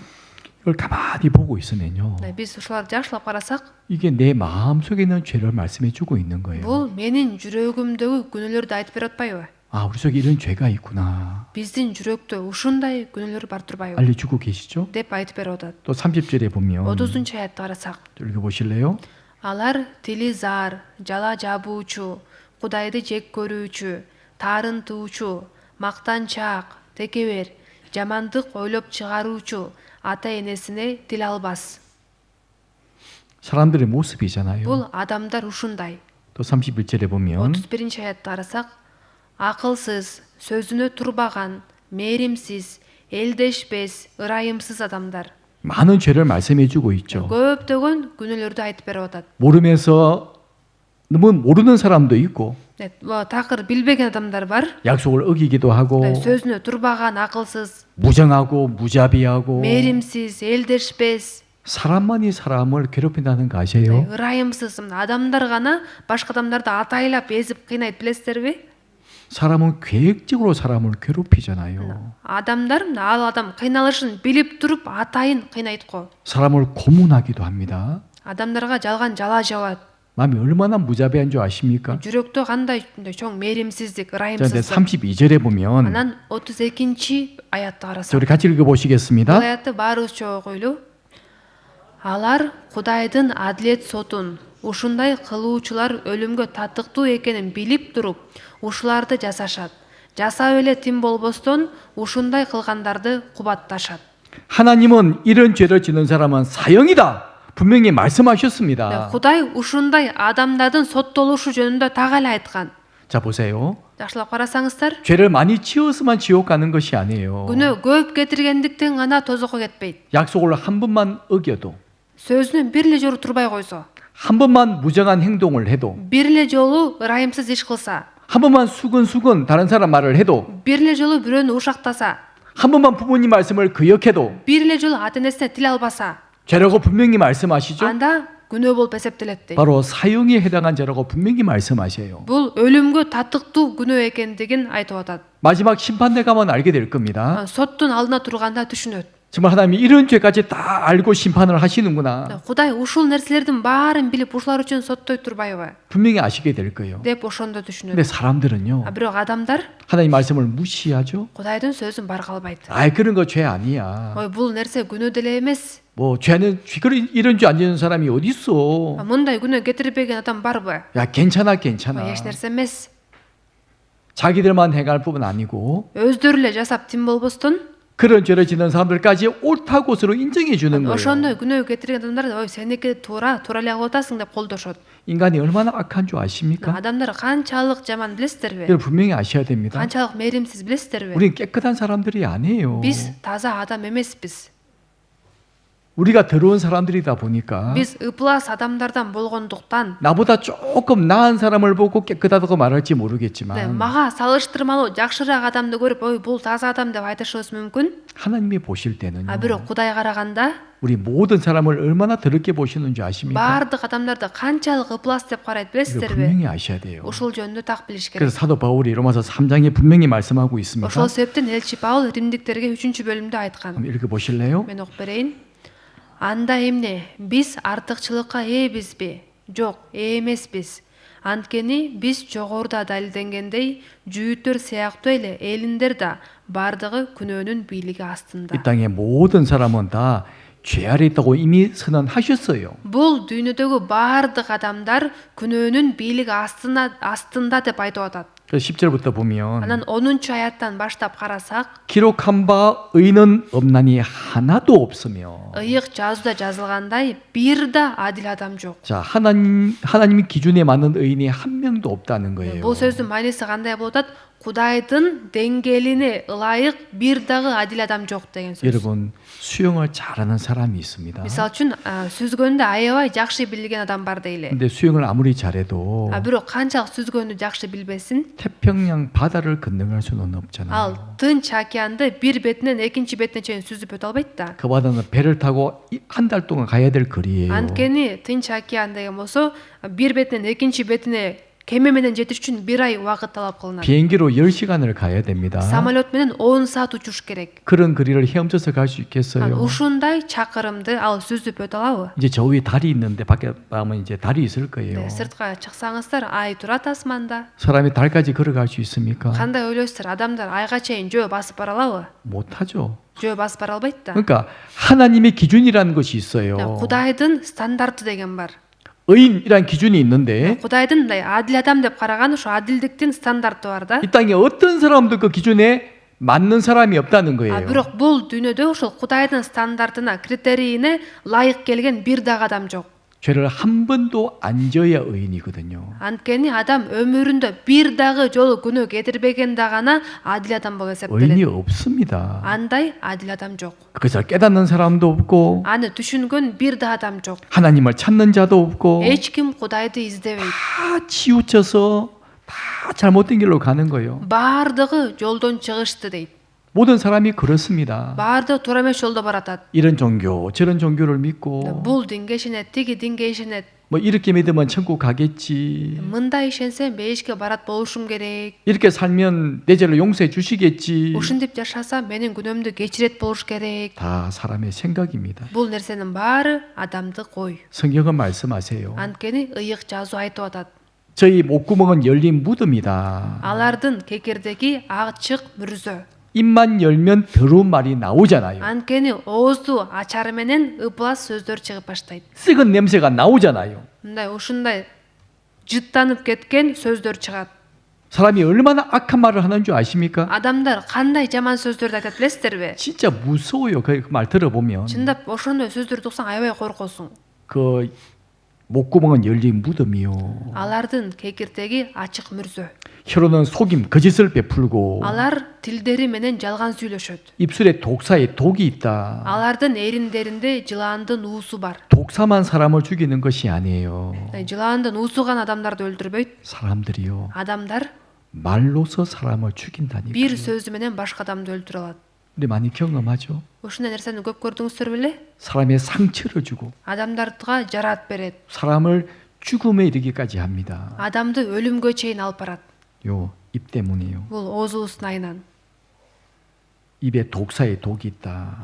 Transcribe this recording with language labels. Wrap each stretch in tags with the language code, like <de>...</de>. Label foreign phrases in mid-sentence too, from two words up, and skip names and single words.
<ko>이걸 가만히 보고 있으면요.</ko> <ky>Биз ушуларды жакшылап карасак,</ky> <ko>이게 내 마음 속에 있는 죄를 말씀해 주고 있는 거예요.</ko> <ky>бул менин жүрөгүмдөгү күнөөлөрдү айтып берип атпайбы?</ky> <ko>아, 우리 속에 이런 죄가 있구나.</ko> <ky>Биздин жүрөктө ушундай күнөөлөр бар турбайбы?</ky> <ko>알려주고 계시죠?</ko> <ky>деп айтып берип атат.</ky> <ko>또 30절에 보면</ko> <ky>30-аятты карасак,</ky> <ko>읽어보실래요?</ko> <ky>алар тили зар, жала жабуучу, Кудайды жек көрүүчү, таарынтуучу, мактанчаак, текебер, жамандык ойлоп чыгаруучу, ата энесине тил албас.</ky> <ko>사람들의 모습이잖아요.</ko> <ky>Бул адамдар ушундай.</ky> <ko>또 31절에 보면</ko> <ky>31-аятты карасак, акылсыз, сөзүнө турбаган, мээримсиз, элдешпес, ырайымсыз адамдар.</ky> <ko>많은 죄를 말씀해주고 있죠.</ko> <ky>көптөгөн күнөөлөрдү айтып берип атат.</ky> <ko>모르면서 너무 모르는 사람도 있고</ko> <ky>такыр билбеген адамдар бар.</ky> <ko>약속을 어기기도 하고</ko> <ky>сөзүнө турбаган, акылсыз,</ky> <ko>무정하고 무자비하고</ko> <ky>мээримсиз, элдешпес,</ky> <ko>사람만이 사람을 괴롭힌다는 거 아세요?</ko> <ky>ырайымсыз. адамдар гана башка адамдарды атайлап эзип кыйнайт, билесиздерби?</ky> <ko>사람은 계획적으로 사람을 괴롭히잖아요.</ko> <ky>адамдар ал адам кыйналышын билип туруп атайын кыйнайт го.</ky> <ko>사람을 고문하기도 합니다.</ko> <ky>адамдарга жалган жала жабат.</ky> <ko>마음이 얼마나 무자비한 줄 아십니까?</ko> <ky>жүрөктө кандай чоң мээримсиздик,</ky> <ko>자, 이제</ko> <ky>ырайымсыздык.</ky> <ko>32절에 보면</ko> <ky>анан 32 аятты</ky> <ko>자,</ko> <ky>карасак,</ky> <ko>우리 같이</ko> <ky>бул</ky> <ko>읽어보시겠습니다.</ko> <ky>аятты баарыбызча окуйлу. Алар Кудайдын адилет сотун, ушундай кылуучулар өлүмгө татыктуу экенин билип туруп, ушуларды жасашат. Жасап эле тим болбостон ушундай кылгандарды кубатташат.</ky> <ko>하나님은 이런 죄를 짓는 사람은 사형이다. 분명히 말씀하셨습니다.</ko> <ky>Кудай ушундай адамдардын соттолушу жөнүндө так эле айткан.</ky> <ko>자, 보세요.</ko> <ky>Жакшылап карасаңыздар,</ky> <ko>죄를 많이 지어서만 지옥 가는 것이 아니에요.</ko> <ky>күнөө көп кетиргендиктен гана тозокко кетпейт.</ky> <ko>약속을 한 번만 어겨도,</ko> <ky>сөзүнө бир эле жолу турбай койсо,</ky> <ko>한 번만 무정한 행동을 해도,</ko> <ky>бир эле жолу ырайымсыз иш кылса,</ky> <ko>한 번만 수근수근 다른 사람 말을 해도,</ko> <ky>бир эле жолу бирөөнү ушактаса,</ky> <ko>한 번만 부모님 말씀을 기억해도</ko> <ky>бир эле жолу ата энесине тил албаса,</ky> <ko>죄라고 분명히 말씀하시죠?</ko> <ky>анда күнөө болуп эсептелет дейт.</ky> <ko>바로 사형에 해당한 죄라고 분명히 말씀하세요.</ko> <ky>бул өлүмгө татыктуу күнөө экендигин айтып атат.</ky> <ko>마지막 심판대 가면 알게 될 겁니다.</ko> <ky>соттун алдына турганда түшүнөт.</ky> <ko>정말 하나님이 이런 죄까지 다 알고 심판을 하시는구나.</ko> <ky>Кудай ушул нерселердин баарын билип, ушулар үчүн соттойт турбайбы</ky> <ko>분명히 아시게 될 거예요.</ko> <ky>деп ошондо түшүнөт.</ky> <ko>근데 사람들은요,</ko> <ky>бирок адамдар</ky> <ko>하나님 말씀을 무시하죠.</ko> <ky>Кудайдын сөзүн баргалбайт.</ky> <ko>아이, 그런 거 죄 아니야.</ko> <ky>ой, бул нерсе күнөө деле эмес.</ky> <ko>뭐 죄는 이런 죄 안 짓는 사람이 어디 있어?</ko> <ky>мындай күнөө кетирбеген адам барбы?</ky> <ko>야, 괜찮아, 괜찮아.</ko> <ky>эч нерсе эмес.</ky> <ko>자기들만 행할 뿐 아니고</ko> <ky>өздөрү эле жасап тим болбостон</ky> <ko>그런 죄를 짓는 사람들까지 옳다고 서로 인정해 주는 거예요.</ko> <ky>ошондой күнөө кетирген адамдар ой, сеники туура эле кылып атасың деп колдошот.</ky> <ko>인간이 얼마나 악한 줄 아십니까?</ko> <ky>адамдар канчалык жаман билесиздерби?</ky> <ko>이걸 분명히 아셔야 됩니다.</ko> <ky>канчалык мээримсиз билесиздерби?</ky> <ko>우리는 깨끗한 사람들이 아니에요.</ko> <ky>биз таза адам эмеспиз.</ky> <ko>우리가 더러운 사람들이다 보니까</ko> <ky>биз ыплас адамдардан болгондуктан</ky> <ko>나보다 조금 나은 사람을 보고 깨끗하다고 말할지 모르겠지만</ko> <ky>мага салыштырмалуу жакшыраак адамды көрүп, ой, бул таза адам деп айтышыбыз мүмкүн.</ky> <ko>하나님이 보실 때는요,</ko> <ky>бирок Кудай караганда</ky> <ko>우리 모든 사람을 얼마나 더럽게 보시는 줄 아십니까?</ko> <ky>баардык адамдарды канчалык ыплас деп карайт</ky> <ko>이거</ko> <ky>билесиздерби?</ky> <ko>분명히 아셔야 돼요.</ko> <ky>ушул жөнүндө так билиш керек.</ky> <ko>그래서 사도 바울이 로마서 3장에 분명히 말씀하고 있습니다.</ko> <ky>ошол себептен элчи Паул римдиктерге 3-бөлүмдө айткан.</ky> <ko>한번 읽어보실래요?</ko> <ky>мен окуп берейин. Анда эмне, биз артыкчылыкка ээбизби? Жок, ээ эмеспиз. Анткени биз жогоруда далилденгендей, жүйүттөр сыяктуу эле элиндер да бардыгы күнөөнүн бийлиги астында.</ky> <ko>이 땅의 모든 사람은 다 죄 아래 있다고 이미 선언하셨어요.</ko> <ky>бул дүйнөдөгү бардык адамдар күнөөнүн бийлиги астында деп айтып атат.</ky> <ko>그래서 10절부터 보면</ko> <ky>анан 10-аяттан баштап карасак,</ky> <ko>기록한 바 의는 없나니 하나도 없으며.</ko> <ky>ыйык жазууда жазылгандай бир да адил адам жок.</ky> <ko>자, 하나님의 기준에 맞는 의인이 한 명도 없다는 거예요.</ko> <ky>бул сөздүн мааниси кандай болуп атат? Кудайдын деңгээлине ылайык бир дагы адил адам жок деген сөз.</ky> <ko>여러분, 수영을 잘하는 사람이 있습니다.</ko> <ky>мисалы үчүн сүзгөндү аябай жакшы билген адам бар дейли.</ky> <ko>근데 수영을 아무리 잘해도</ko> <ky>бирок канчалык сүзгөндү жакшы билбесин,</ky> <ko>태평양 바다를 건너갈 수는 없잖아요.</ko> <ky>ал Тынч океанды бир бетинен экинчи бетине чейин сүзүп өтө албайт да.</ky> <ko>그 바다는 배를 타고 한 달 동안 가야 될 거리예요.</ko> <ky>анткени Тынч океан деген болсо бир бетинен экинчи бетине кеме менен жетиш үчүн 1 ай убакыт талап кылынат.</ky> <ko>비행기로 10시간을 가야 됩니다.</ko> <ky>самолет менен 10 саат учуш керек.</ky> <ko>그런 거리를 헤엄쳐서 갈 수 있겠어요?</ko> <ky>ушундай чакырымды ал сүзүп өтө алабы?</ky> <ko>이제 저 위에 달이 있는데 밖에 가면 이제 달이 있을 거예요.</ko> <ky>сыртка чыксаңыздар, ай турат асманда.</ky> <ko>사람이 달까지 걸어갈 수 있습니까?</ko> <ky>кандай ойлойсуздар, адамдар айга чейин жөө басып бара алабы?</ky> <ko>못하죠.</ko> <ky>жөө басып бара албайт да.</ky> <ko>그러니까 하나님의 기준이라는 것이 있어요.</ko> <ky>Кудайдын стандарты деген бар.</ky> <ko>의인이란 기준이 있는데</ko> <ky>Кудайдын мындай адил адам деп караган ошо адилдиктин стандарты бар да.</ky> <ko>이 땅에 어떤 사람도 그 기준에 맞는 사람이 없다는 거예요.</ko> <ky>бирок бул дүйнөдө ошол Кудайдын стандартына, критерийине ылайык келген бир дагы адам жок.</ky> <ko>죄를 한 번도 안 지어야 의인이거든요.</ko> <ky>Анткени адам өмүрүндө бир дагы жолу күнөө кетирбегенде гана адил адам болуп</ky> <ko>의인이</ko> <ky>эсептелет.</ky> <ko>없습니다.</ko> <ky>Андай адил адам жок.</ky> <ko>그것을 깨닫는 사람도 없고</ko> <ky>Аны түшүнгөн бир да адам жок.</ky> <ko>하나님을 찾는 자도 없고</ko> <ky>Эч ким Кудайды издебейт.</ky> <ko>다 치우쳐서 다 잘못된 길로 가는 거예요.</ko> <ky>Баардыгы жолдон чыгышты дейт.</ky> <ko>모든 사람이 그렇습니다.</ko> <ky>Баардыгы туура эмес жолдо баратат.</ky> <ko>이런 종교 저런 종교를 믿고</ko> <ky>Бул динге ишенет, тиги динге ишенет.</ky> <ko>뭐 이렇게 믿으면 천국 가겠지.</ko> <ky>Мындай ишенсем бейишке барат болушум керек.</ky> <ko>이렇게 살면 내 죄를 용서해 주시겠지.</ko> <ky>Ушинтип жашасам менин күнөөмдү кечирет болуш керек.</ky> <ko>다 사람의 생각입니다.</ko> <ky>Бул нерсенин баары адамдык ой.</ky> <ko>성경은 말씀하세요.</ko> <ky>Анткени ыйык жазуу айтып атат.</ky> <ko>저희 목구멍은 열린 무덤이다.</ko> <ky>Алардын кекирдеги ачык мүрзө.</ky> <ko>입만 열면 더러운 말이 나오잖아요.</ko> <ky>Анткени оозду ачары менен ыплас сөздөр чыгып баштайт.</ky> <ko>썩은 냄새가 나오잖아요.</ko> <ky>Мындай ушундай жыттанып кеткен сөздөр чыгат.</ky> <ko>사람이 얼마나 악한 말을 하는 줄 아십니까?</ko> <ky>Адамдар кандай жаман сөздөрдү айтат билесиздерби?</ky> <ko>진짜 무서워요. 그 말 들어보면.</ko> <ky>Чындап ошондой сөздөрдү уксаң аябай коркосуң.</ky> <ko>그 목구멍은 열린 무덤이요.</ko> <ky>Алардын кекирдеги ачык мүрзө.</ky> <ko>혀로는 속임, 거짓을 베풀고</ko> <ky>Алар тилдери менен жалган сүйлөшөт.</ky> <ko>입술에 독사에 독이 있다.</ko> <ky>Алардын эриндеринде жылаандын уусу бар.</ky> <ko>독사만 사람을 죽이는 것이 아니에요.</ko> <ky>Жылаандын уусуган адамдарды өлтүрбөйт.</ky> <ko>사람들이요.</ko> <ky>Адамдар</ky> <ko>말로서 사람을 죽인다니까.</ko> <ky>бир сөзү менен башка адамды өлтүрө алат.</ky> <ko>우리 많이 경험하죠.</ko> <ky>Ушундай нерсени көп көрдүңүздөр беле?</ky> <ko>사람의 상처를 주고</ko> <ky>Адамдардыга жарат берет.</ky> <ko>사람을 죽음에 이르기까지 합니다.</ko> <ky>Адамды өлүмгө чейин алып барат.</ky> <ko>요 입 때문이에요.</ko> <ky>Бул оозубуздун айынан.</ky> <ko>입에 독사에 독이 있다.</ko>